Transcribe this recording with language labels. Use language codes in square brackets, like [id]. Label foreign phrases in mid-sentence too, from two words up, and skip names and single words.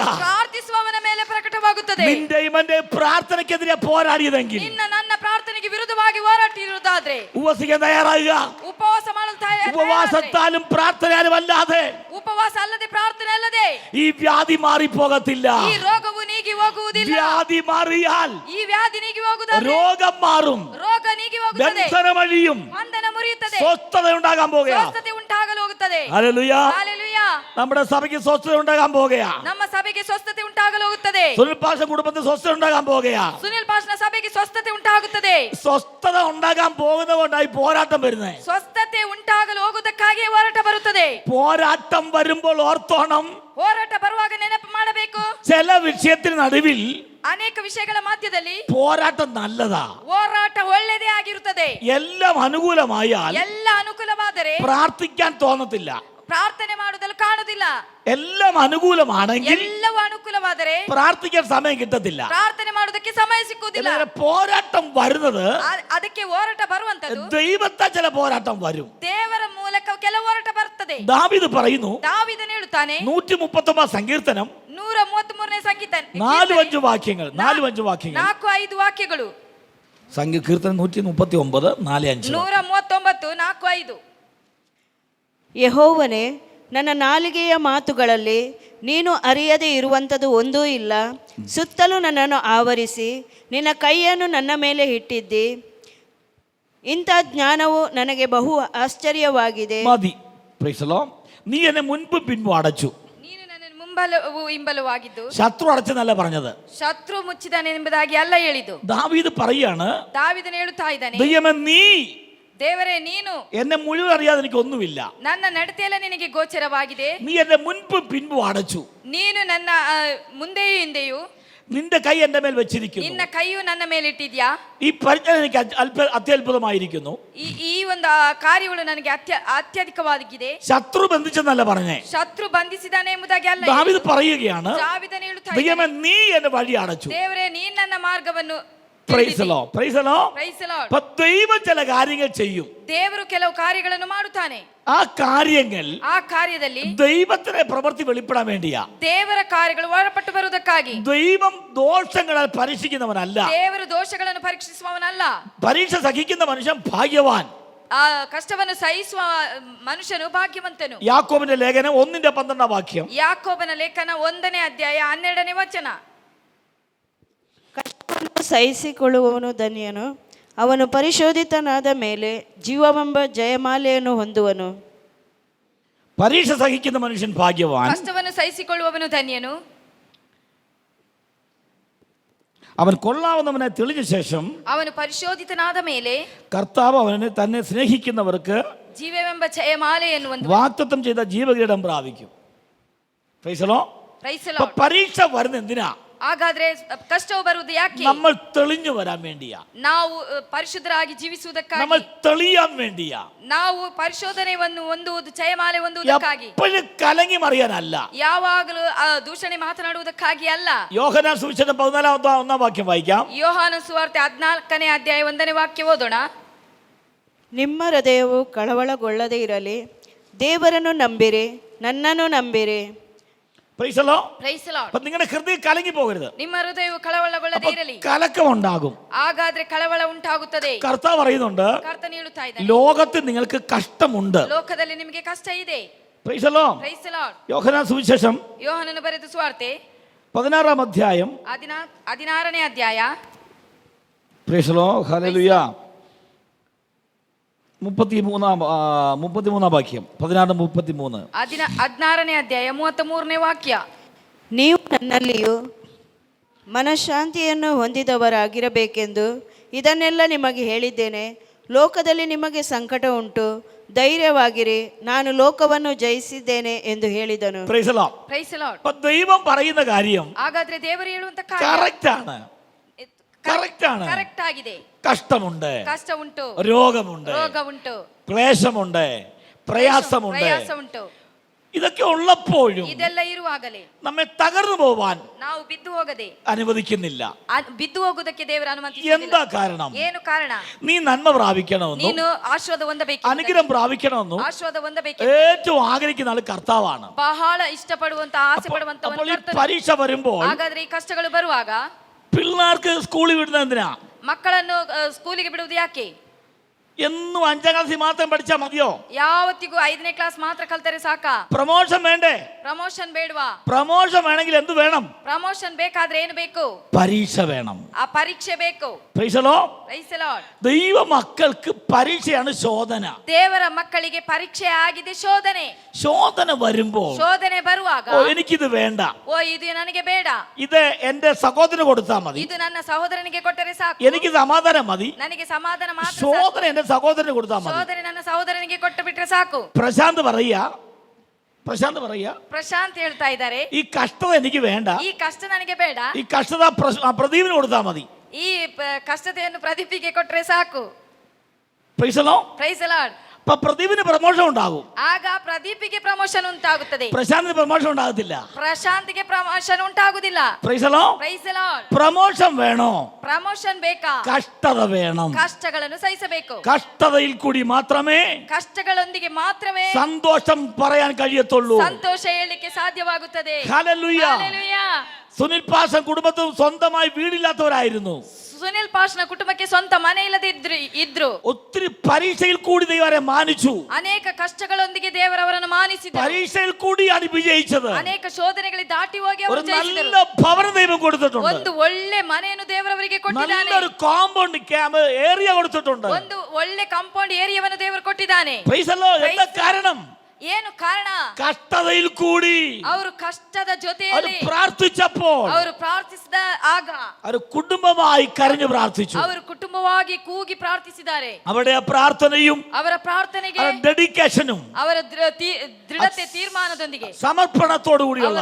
[kn] ಅದು ಪ್ರಾರ್ಥಿಸುವವನ ಮೇಲೆ ಪ್ರಕಟವಾಗುತ್ತದೆ. [ml] നിന്റെയും എന്റെ പ്രാർത്ഥനയ്ക്കെതിരെ പോരാടിയതെങ്കിൽ [kn] ನಿನ್ನ ನನ್ನ ಪ್ರಾರ್ಥನೆಗೆ ವಿರುದ್ಧವಾಗಿ ಹೋರಾಟಿರುವುದಾದ್ರೆ [ml] ഉപവസിക്കാൻ തയ്യാറാകുക. [kn] ಉಪವಾಸ ಮಾಡಲು [ml] ഉപവാസത്താലും പ്രാർത്ഥനയാലും അല്ലാതെ [kn] ಉಪವಾಸ ಅಲ್ಲದೆ ಪ್ರಾರ್ಥನೆ ಅಲ್ಲದೆ [ml] ഈ വ്യാധി മാറിപ്പോകത്തില്ല. [kn] ಈ ರೋಗವು ನೀಗಿ ಹೋಗುವುದಿಲ್ಲ. [ml] വ്യാധി മാറിയാൽ [kn] ಈ ವ್ಯಾಧಿ ನೀಗಿ ಹೋಗುವುದಾದ್ರೆ [ml] രോഗം മാറും, [kn] ರೋಗ ನೀಗಿ ಹೋಗುತ್ತದೆ, [ml] ബന്ധനമഴിയും, [kn] ಬಂಧನ ಮುರಿಯುತ್ತದೆ, [ml] സ്വസ്ഥത ഉണ്ടാകാൻ പോകുകയാ. [kn] ಸ್ವಸ್ಥತೆ ಉಂಟಾಗಲು ಹೋಗುತ್ತದೆ. [ml] ഹല്ലേലൂയ. [kn] ಹಲ್ಲೆಲೂಯಾ. [ml] നമ്മുടെ സഭയ്ക്ക് സ്വസ്ഥത ഉണ്ടാകാൻ പോകുകയാ. [kn] ನಮ್ಮ ಸಭೆಗೆ ಸ್ವಸ್ಥತೆ ಉಂಟಾಗಲು ಹೋಗುತ್ತದೆ. [ml] സുനിൽ പാഷ കുടുംബത്തിന് സ്വസ്ഥത ഉണ്ടാകാൻ പോകുകയാ. [kn] ಸುನಿಲ್ ಪಾಸ್ನ ಸಭೆಗೆ ಸ್ವಸ್ಥತೆ ಉಂಟಾಗುತ್ತದೆ. [ml] സ്വസ്ഥത ഉണ്ടാകാൻ പോകുന്നതുകൊണ്ടായി പോരാട്ടം വരുന്നത്. [kn] ಸ್ವಸ್ಥತೆ ಉಂಟಾಗಲು ಹೋಗುವುದಕ್ಕಾಗಿಯೇ ಹೋರಾಟ ಬರುತ್ತದೆ. [ml] പോരാട്ടം വരുമ്പോൾ ഓർത്തോണം, [kn] ಹೋರಾಟ ಬರುವಾಗ ನೆನಪು ಮಾಡಬೇಕು, [ml] ചില വിഷയത്തിന് നടുവിൽ [kn] ಅನೇಕ ವಿಷಯಗಳ ಮಧ್ಯದಲ್ಲಿ [ml] പോരാട്ടം നല്ലതാ. [kn] ಹೋರಾಟ ಒಳ್ಳೆಯದೇ ಆಗಿರುತ್ತದೆ. [ml] എല്ലാം അനുകൂലമായാൽ [kn] ಎಲ್ಲ ಅನುಕೂಲವಾದರೆ [ml] പ്രാർത്ഥിക്കാൻ തോന്നത്തില്ല. [kn] ಪ್ರಾರ್ಥನೆ ಮಾಡುವುದನ್ನು ಕಾಣುವುದಿಲ್ಲ. [ml] എല്ലാം അനുകൂലമാണെങ്കിൽ [kn] ಎಲ್ಲವೂ ಅನುಕೂಲವಾದರೆ [ml] പ്രാർത്ഥിക്കാൻ സമയം കിട്ടത്തില്ല. [kn] ಪ್ರಾರ್ಥನೆ ಮಾಡುವುದಕ್ಕೆ ಸಮಯ ಸಿಕ್ಕುವುದಿಲ್ಲ. [ml] എന്നാൽ പോരാട്ടം വരുന്നത് [kn] ಅದಕ್ಕೆ ಹೋರಾಟ ಬರುವಂತದ್ದು [ml] ദൈവത്താൽ ചില പോരാട്ടം വരും. [kn] ದೇವರ ಮೂಲಕ ಕೆಲವು ಹೋರಾಟ ಬರ್ತದೆ. [ml] ദാവീദ് പറയുന്നു, [kn] ದಾವೀದನು ಹೇಳುತ್ತಾನೆ, [ml] 139 സങ്കീർത്തനം [kn] 133ನೇ ಸಂಗೀತ [ml] 4-5 വാക്യങ്ങൾ, 4-5 വാക്യങ്ങൾ. [kn] 4-5 ವಾಕ್ಯಗಳು. [ml] സങ്കീർത്തനം 139 4-5. [kn] 139 4-5. ಯೆಹೋವನೇ, ನನ್ನ ನಾಲಿಗೆಯ ಮಾತುಗಳಲ್ಲಿ ನೀನು ಅರಿಯದೇ ಇರುವಂಥದ್ದು ಒಂದೂ ಇಲ್ಲ. ಸುತ್ತಲೂ ನನ್ನನ್ನು ಆವರಿಸಿ ನಿನ್ನ ಕೈಯನ್ನು ನನ್ನ ಮೇಲೆ ಇಟ್ಟಿದ್ದಿ. ಇಂಥ ಜ್ಞಾನವು ನನಗೆ ಬಹು ಆಶ್ಚರ್ಯವಾಗಿದೆ. [ml] മതി. [en] Praise the Lord. [ml] നീ എന്നെ മുൻപും പിൻപും അടച്ചു. [kn] ನೀನು ನನ್ನನ್ನು ಮುಂಬಲವೂ ಹಿಂಬಲವಾಗಿದ್ದು [ml] ശത്രു അടച്ചെന്നല്ല പറഞ്ഞത്. [kn] ಶತ್ರು ಮುಚ್ಚಿದಾನೆ ಎಂಬುದಾಗಿ ಅಲ್ಲ ಹೇಳಿದ್ದು. [ml] ദാവീദ് പറയാണ്, [kn] ದಾವೀದನು ಹೇಳುತ್ತಾ ಇದ್ದಾನೆ, [ml] ദൈവമേ നീ [kn] ದೇವರೇ ನೀನು [ml] എന്നെ മുഴുവൻ അറിയാതെ എനിക്ക് ഒന്നുമില്ല. [kn] ನನ್ನ ನಡತೆಯೆಲ್ಲ ನಿನಗೆ ಗೋಚರವಾಗಿದೆ. [ml] നീ എന്നെ മുൻപും പിൻപും അടച്ചു. [kn] ನೀನು ನನ್ನ ಮುಂದೆಯೂ ಹಿಂದೆಯೂ [ml] നിന്റെ കൈ എന്റെ മേൽ വെച്ചിരിക്കുന്നു. [kn] ನಿನ್ನ ಕೈಯು ನನ್ನ ಮೇಲೆ ಇಟ್ಟಿದ್ಯಾ. [ml] ഈ പരിജ്ഞാനം എനിക്ക് അത്യത്ഭുതമായിരിക്കുന്നു. [kn] ಈ ಒಂದು ಕಾರ್ಯಗಳು ನನಗೆ ಅತ್ಯಧಿಕವಾಗಿದೆ. [ml] ശത്രു ബന്ധിച്ചെന്നല്ല പറഞ്ഞേ, [kn] ಶತ್ರು ಬಂಧಿಸಿದಾನೆ ಎಂಬುದಾಗಿ ಅಲ್ಲ. [ml] ദാവീദ് പറയുകയാണ്, [kn] ದಾವೀದನು ಹೇಳುತ್ತಾ [ml] ദൈവമേ [kn] ಇದ್ದಾನೆ, [ml] നീ എന്നെ വഴി അടച്ചു. [kn] ದೇವರೇ ನೀನು ನನ್ನ ಮಾರ್ಗವನ್ನು [en] Praise the Lord. Praise the Lord. Praise the Lord. [ml] അപ്പോൾ ദൈവം ചില കാര്യങ്ങൾ ചെയ്യും. [kn] ದೇವರು ಕೆಲವು ಕಾರ್ಯಗಳನ್ನು ಮಾಡುತ್ತಾನೆ. [ml] ആ കാര്യങ്ങൾ [kn] ಆ ಕಾರ್ಯದಲ್ಲಿ [ml] ദൈവത്തിന്റെ പ്രവൃത്തി വെളിപ്പെടാൻ വേണ്ടിയാ. [kn] ದೇವರ ಕಾರ್ಯಗಳು ಹೊರಪಟ್ಟು ಬರುವುದಕ್ಕಾಗಿ. [ml] ദൈവം ദോഷങ്ങളാൽ പരീക്ഷിക്കുന്നവനല്ല. [kn] ದೇವರು ದೋಷಗಳನ್ನು ಪರೀಕ್ಷಿಸುವವನಲ್ಲ. [ml] പരീക്ഷ സഹിക്കുന്ന മനുഷ്യൻ ഭാഗ്യവാൻ. [kn] ಆ ಕಷ್ಟವನ್ನು ಸಹಿಸುವ ಮನುಷ್ಯನು ಭಾಗ್ಯವಂತನು. [ml] യാക്കോബിന്റെ ലേഖനം 1:12 വാക്യം. [kn] ಯಾಕೋಬನ ಲೇಖನ 1ನೇ ಅಧ್ಯಾಯ 12ನೇ ವಚನ. ಕಷ್ಟವನ್ನು ಸಹಿಸಿಕೊಳ್ಳುವವನು ಧನ್ಯನು, ಅವನು ಪರಿಶೋಧಿತನಾದ ಮೇಲೆ ಜೀವವೆಂಬ ಜಯಮಾಲೆಯನ್ನು ಹೊಂದುವನು. [ml] പരീക്ഷ സഹിക്കുന്ന മനുഷ്യൻ ഭാഗ്യവാൻ. [kn] ಕಷ್ಟವನ್ನು ಸಹಿಸಿಕೊಳ್ಳುವವನು ಧನ್ಯನು. [ml] അവൻ കൊള്ളാവുന്നവനെ തെളിഞ്ഞ ശേഷം [kn] ಅವನು ಪರಿಶೋಧಿತನಾದ ಮೇಲೆ [ml] കർത്താവ് അവനെ തന്നെ സ്നേഹിക്കുന്നവർക്ക് [kn] ಜೀವವೆಂಬ ಜಯಮಾಲೆಯನ್ನು ಹೊಂದುವನು. [ml] വാഗ്ദത്തം ചെയ്ത ജീവകിരീടം പ്രാപിക്കും. [en] Praise the Lord. Praise the [ml] അപ്പോൾ [en] Lord. [ml] പരീക്ഷ വരുന്ന എന്തിനാ? [kn] ಹಾಗಾದ್ರೆ ಕಷ್ಟವು ಬರುವುದು ಯಾಕೆ? [ml] നമ്മൾ തെളിഞ്ഞു വരാൻ വേണ്ടിയാ. [kn] ನಾವು ಪರಿಶುದ್ಧರಾಗಿ [ml] നമ്മൾ [kn] ಜೀವಿಸುವುದಕ್ಕಾಗಿ, [ml] തെളിയാൻ വേണ്ടിയാ. [kn] ನಾವು ಪರಿಶೋಧನೆಯನ್ನು ಹೊಂದುವುದು, ಜಯಮಾಲೆ ಹೊಂದುವುದಕ್ಕಾಗಿ, [ml] എപ്പോഴും കലങ്ങി മറിയാനല്ല. [kn] ಯಾವಾಗಲೂ ದೂಷಣೆ ಮಾತನಾಡುವುದಕ್ಕಾಗಿ ಅಲ್ಲ. [ml] യോഹന്നാൻ സുവിശേഷം 14:1 വാക്യം വായിക്കാം. [kn] ಯೋಹಾನ ಸುವಾರ್ತೆ 14ನೇ ಅಧ್ಯಾಯ 1ನೇ ವಾಕ್ಯ ಓದೋಣ. ನಿಮ್ಮ ಹೃದಯವು ಕಳವಳಗೊಳ್ಳದೇ ಇರಲಿ, ದೇವರನ್ನು ನಂಬಿರಿ, ನನ್ನನ್ನು ನಂಬಿರಿ. [en] Praise the Lord. Praise the Lord. [ml] അപ്പൊ നിങ്ങളുടെ ഹൃദയം കലങ്ങി പോകരുത്. [kn] ನಿಮ್ಮ ಹೃದಯವು ಕಳವಳಗೊಳ್ಳದೇ ಇರಲಿ, [ml] കലക്കം ഉണ്ടാകും. [kn] ಹಾಗಾದ್ರೆ ಕಳವಳ ಉಂಟಾಗುತ್ತದೆ. [ml] കർത്താവ് പറയുന്നുണ്ട്, [kn] ಕರ್ತನು ಹೇಳುತ್ತಾ ಇದ್ದಾನೆ, [ml] ലോകത്തിൽ നിങ്ങൾക്ക് കഷ്ടമുണ്ട്. [kn] ಲೋಕದಲ್ಲಿ ನಿಮಗೆ ಕಷ್ಟ ಇದೆ. [en] Praise the Lord. Praise the Lord. [ml] യോഹന്നാൻ സുവിശേഷം [kn] ಯೋಹಾನನು ಬರೆದ ಸುವಾರ್ತೆ [ml] 16 അധ്യായം [kn] 16ನೇ ಅಧ್ಯಾಯ. [en] Praise the Lord. [ml] Hallelujah. 33 വാക്യം. [kn] 16:33. 16ನೇ ಅಧ್ಯಾಯ 33ನೇ ವಾಕ್ಯ. ನೀವು ನನ್ನಲ್ಲಿಯೂ ಮನಃಶಾಂತಿಯನ್ನು ಹೊಂದಿದವರಾಗಿರಬೇಕೆಂದು ಇದನ್ನೆಲ್ಲ ನಿಮಗೆ ಹೇಳಿದ್ದೇನೆ. ಲೋಕದಲ್ಲಿ ನಿಮಗೆ ಸಂಕಟ ಉಂಟು, ಧೈರ್ಯವಾಗಿರಿ, ನಾನು ಲೋಕವನ್ನು ಜಯಿಸಿದ್ದೇನೆ ಎಂದು ಹೇಳಿದನು. [en] Praise the Lord. Praise the Lord. [ml] അപ്പൊ ദൈവം പറയുന്ന കാര്യം [kn] ಹಾಗಾದ್ರೆ ದೇವರು ಹೇಳುವಂತ ಕಾರ್ಯ [ml] കറക്റ്റ് ആണ്. കറക്റ്റ് ആണ്. [kn] ಕರೆಕ್ಟ್ ಆಗಿದೆ. [ml] കഷ്ടമുണ്ട്, [kn] ಕಷ್ಟ ಉಂಟು, [ml] രോഗമുണ്ട്, [kn] ರೋಗ ಉಂಟು, [ml] ക്ലേശമുണ്ട്, പ്രയാസമുണ്ട്. [kn] ಪ್ರಯಾಸ ಉಂಟು. [ml] ഇതൊക്കെ ഉള്ളപ്പോഴും [kn] ಇದೆಲ್ಲ ಇರುವಾಗಲೇ [ml] നമ്മെ തകർന്നു പോവാൻ [kn] ನಾವು ಬಿದ್ದು ಹೋಗದೆ [ml] അനുവദിക്കുന്നില്ല. [kn] ಬಿದ್ದು ಹೋಗುವುದಕ್ಕೆ ದೇವರು ಅನುಮತಿಸುವುದಿಲ್ಲ. [ml] എന്താ കാരണം? [kn] ಏನು ಕಾರಣ? [ml] നീ നന്മ പ്രാപിക്കണമെന്നും [kn] ನೀನು ಆಶೀರ್ವಾದ ಹೊಂದಬೇಕು, [ml] അനുഗ്രഹം പ്രാപിക്കണമെന്നും [kn] ಆಶೀರ್ವಾದ ಹೊಂದಬೇಕು [ml] ഏറ്റവും ആഗ്രഹിക്കുന്ന ആൾ കർത്താവാണ്. [kn] ಬಹಳ ಇಷ್ಟಪಡುವಂತ ಆಸೆ ಪಡುವಂತ [ml] അപ്പോൾ ഈ പരീക്ഷ വരുമ്പോൾ [kn] ಹಾಗಾದ್ರೆ ಈ ಕಷ್ಟಗಳು ಬರುವಾಗ [ml] പിള്ളേർക്ക് സ്കൂളിൽ വിടുന്നത് എന്തിനാ? [kn] ಮಕ್ಕಳನ್ನು ಸ್ಕೂಲಿಗೆ ಬಿಡುವುದು ಯಾಕೆ? [ml] എന്നും 5ാം ക്ലാസ്സിൽ മാത്രം പഠിച്ചാൽ മതിയോ? [kn] ಯಾವತ್ತಿಗೂ 5ನೇ ಕ್ಲಾಸ್ ಮಾತ್ರ ಕಲ್ತರೆ ಸಾಕಾ? [ml] പ്രമോഷൻ വേണ്ടേ? [kn] ಪ್ರಮೋಷನ್ ಬೇಡವಾ? [ml] പ്രമോഷൻ വേണമെങ്കിൽ എന്ത് വേണം? [kn] ಪ್ರಮೋಷನ್ ಬೇಕಾದ್ರೆ ಏನು ಬೇಕು? [ml] പരീക്ഷ വേണം. [kn] ಆ ಪರೀಕ್ಷೆ ಬೇಕು. [en] Praise the Lord. Praise the Lord. [ml] ദൈവ മക്കൾക്ക് പരീക്ഷയാണ് ശോധന. [kn] ದೇವರ ಮಕ್ಕಳಿಗೆ ಪರೀಕ್ಷೆ ಆಗಿದೆ ಶೋಧನೆ. [ml] ശോധന വരുമ്പോൾ [kn] ಶೋಧನೆ ಬರುವಾಗ [ml] എനിക്കിത് വേണ്ട, [kn] ಓ ಇದು ನನಗೆ ಬೇಡ, [ml] ഇത് എന്റെ സഹോദരന് കൊടുത്താൽ മതി, [kn] ಇದು ನನ್ನ ಸಹೋದರನಿಗೆ ಕೊಟ್ಟರೆ ಸಾಕು, [ml] എനിക്ക് സമാധാനം മതി, [kn] ನನಗೆ ಸಮಾಧಾನ ಮಾತ್ರ ಸಾಕು, [ml] ശോധന എന്റെ സഹോദരന് കൊടുത്താൽ മതി. [kn] ಶೋಧನೆ ನನ್ನ ಸಹೋದರನಿಗೆ ಕೊಟ್ಟು ಬಿಟ್ರೆ ಸಾಕು. [ml] പ്രശാന്ത് പറയാ, [kn] ಪ್ರಶಾಂತ್ ಹೇಳ್ತಾ ಇದ್ದಾರೆ, [ml] ഈ കഷ്ടത എനിക്ക് വേണ്ട, [kn] ಈ ಕಷ್ಟ ನನಗೆ ಬೇಡ, [ml] ഈ കഷ്ടത പ്രദീപിന് കൊടുത്താൽ മതി. [kn] ಈ ಕಷ್ಟತೆಯನ್ನು ಪ್ರದೀಪಿಗೆ ಕೊಟ್ಟರೆ ಸಾಕು. [en] Praise the Lord. Praise the Lord. [ml] അപ്പൊ പ്രദീപിന് പ്രമോഷൻ ഉണ്ടാകും, [kn] ಆಗ ಪ್ರದೀಪಿಗೆ ಪ್ರಮೋಷನ್ ಉಂಟಾಗುತ್ತದೆ, [ml] പ്രശാന്തിന് പ്രമോഷൻ ഉണ്ടാകത്തില്ല. [kn] ಪ್ರಶಾಂತಿಗೆ ಪ್ರಮೋಷನ್ ಉಂಟಾಗುದಿಲ್ಲ. [en] Praise the Lord. Praise the Lord. [ml] പ്രമോഷൻ വേണോ? [kn] ಪ್ರಮೋಷನ್ ಬೇಕಾ? [ml] കഷ്ടത വേണം. [kn] ಕಷ್ಟಗಳನ್ನು ಸಹಿಸಬೇಕು. [ml] കഷ്ടതയിൽ കൂടി മാത്രമേ [kn] ಕಷ್ಟಗಳೊಂದಿಗೆ ಮಾತ್ರವೇ [ml] സന്തോഷം പറയാൻ കഴിയത്തുള്ളൂ. [kn] ಸಂತೋಷ ಹೇಳಲಿಕ್ಕೆ ಸಾಧ್ಯವಾಗುತ್ತದೆ. [ml] ഹല്ലേലൂയ. [kn] ಹಲ್ಲೆಲೂಯಾ. [ml] സുനിൽ പാഷൻ കുടുംബത്തും സ്വന്തമായി വീടില്ലാത്തവരായിരുന്നു. [kn] ಸುನಿಲ್ ಪಾಶ್ನ ಕುಟುಂಬಕ್ಕೆ ಸ್ವಂತ ಮನೆ ಇಲ್ಲದೆ ಇದ್ರು. [ml] ഒത്തിരി പരീക്ഷയിൽ കൂടി ദൈവരെ മാനിച്ചു. [kn] ಅನೇಕ ಕಷ್ಟಗಳೊಂದಿಗೆ ದೇವರವರನ್ನು ಮಾನಿಸಿದರು. [ml] പരീക്ഷയിൽ കൂടിയാണ് വിജയിച്ചത്. [kn] ಅನೇಕ ಶೋಧನೆಗಳಿಗೆ ದಾಟಿ ಹೋಗಿ ಅವರು [ml] ഒരു [kn] ಜಯಿಸಿದರು. [ml] നല്ല ഭവനം ദൈവം കൊടുത്തിട്ടുണ്ട്. [kn] ಒಂದು ಒಳ್ಳೆ ಮನೆಯನ್ನು ದೇವರವರಿಗೆ ಕೊಟ್ಟಿದ್ದಾನೆ. [ml] നല്ലൊരു [en] compound camp area [ml] കൊടുത്തിട്ടുണ്ട്. [kn] ಒಂದು ಒಳ್ಳೆ ಕಾಂಪೌಂಡ್ ಏರಿಯಾವನ್ನು ದೇವರು ಕೊಟ್ಟಿದ್ದಾನೆ. [en] Praise the Lord. [ml] എന്താ കാരണം? [kn] ಏನು ಕಾರಣ? [ml] കഷ്ടതയിൽ കൂടി [kn] ಅವರು ಕಷ್ಟದ ಜೊತೆಯಲ್ಲಿ [ml] പ്രാർത്ഥിച്ചപ്പോൾ [kn] ಅವರು ಪ್ರಾರ್ಥಿಸಿದ ಆಗ [ml] ഒരു കുടുംബമായി കരഞ്ഞു പ്രാർത്ഥിച്ചു. [kn] ಅವರು ಕುಟುಂಬವಾಗಿ ಕೂಗಿ ಪ್ರಾರ್ಥಿಸಿದ್ದಾರೆ. [ml] അവിടെ പ്രാർത്ഥനയും [kn] ಅವರ ಪ್ರಾರ್ಥನೆಗೆ [ml] ഡെഡിക്കേഷനും [kn] ಅವರ ದೃಢತೆ ತೀರ್ಮಾನದೊಂದಿಗೆ [ml] സമർപ്പണത്തോടു കൂടിയുള്ള